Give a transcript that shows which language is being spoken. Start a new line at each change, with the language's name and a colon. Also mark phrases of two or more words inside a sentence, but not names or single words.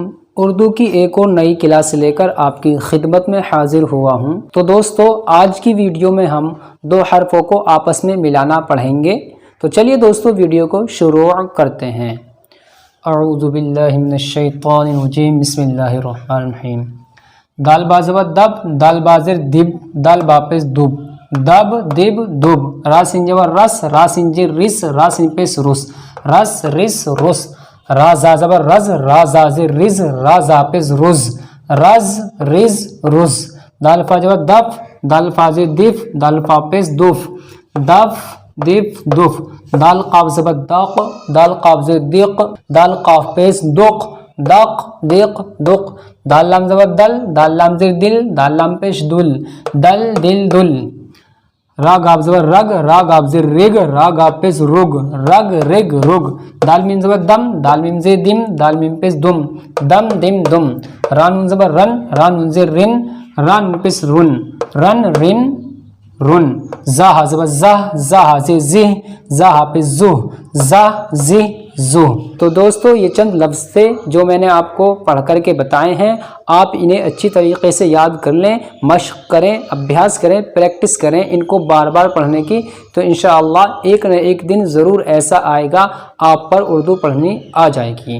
Urdu: اردو کی ایک اور نئی کلاس لے کر آپ کی خدمت میں حاضر ہوا ہوں۔ تو دوستو آج کی ویڈیو میں ہم دو حرفوں کو آپس میں ملانا پڑھیں گے۔ تو چلیے دوستو ویڈیو کو شروع کرتے ہیں۔
Arabic: اعوذ باللہ من الشیطان الرجیم، بسم اللہ الرحمن الرحیم۔
Urdu: دال بازو دب، دال بازر دب، دال باپس دب، دب دب دب، را سنجور رس، را سنجر رس، را سنپس رس، رس رس رس، را زازبر رز، را زازر رز، را زاپس رز، رز رز رز، دال فاجور دف، دال فاجر دف، دال فاپس دف، دف دف دف، دال قابز دق، دال قابز دق، دال قافس دق، دق دق دق، دال لام زبر دل، دال لام زر دل، دال لام پیش دل، دل دل دل، را گاب زبر رگ، را گاب زر رگ، را گاب پیس رگ، رگ رگ رگ، دال میم زبر دم، دال میم زر دم، دال میم پیس دم، دم دم دم، ران نون زبر رن، ران نون زر رن، ران پیس رن، رن رن رن، زا ہا زبر زہ، زا ہا زر زہ، زا ہا پیس زہ، زہ زہ زہ۔ تو دوستو یہ چند لفظ تھے جو میں نے آپ کو پڑھ کر کے بتائے ہیں۔ آپ انہیں اچھی طریقے سے یاد کر لیں، مشق کریں، ابھیاس کریں، پریکٹس کریں ان کو بار بار پڑھنے کی، تو انشاءاللہ ایک نہ ایک دن ضرور ایسا آئے گا آپ پر اردو پڑھنی آ جائے گی۔